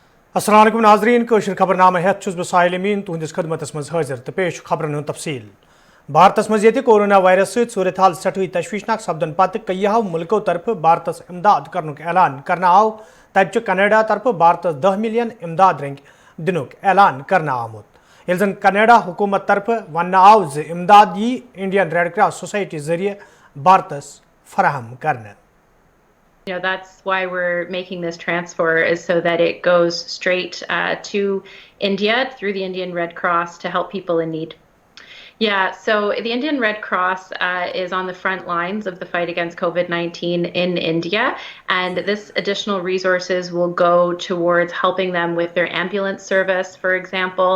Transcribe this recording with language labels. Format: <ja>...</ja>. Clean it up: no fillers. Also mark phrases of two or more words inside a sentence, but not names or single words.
<ar>السلام عليكم</ar> <ks>नाज़रीन कशर खबरनामा हेत छुस बह साहिल अमीन तुहंदिस खदमतस मज हाजिर तो पेश खबरन हुंद तफसील। भारतस मज ये</ks> <en>corona virus</en> <ks>सहित सूरत हाल सठुई तशवीशनाक सपदन पत कईयाहो मुल्कों तरफ भारतस इमदाद करनुक ऐलान करना आव तब कनाडा तरफ भारतस 10 मिलियन इमदाद रंग दिनुक ऐलान करना आमुत ये जन कनाडा हुकूमत तरफ वन आव ज इमदाद यी इंडियन रेड क्रॉस सोसाइटी जरिए भारतस फराहम करने।</ks> <en>That's why we're making this transfer, is so that it goes straight to India through the Indian Red Cross to help people in need. Yeah, so the Indian Red Cross is on the front lines of the fight against COVID-19 in India, and this additional resources will go towards helping them with their ambulance service, for example.</en>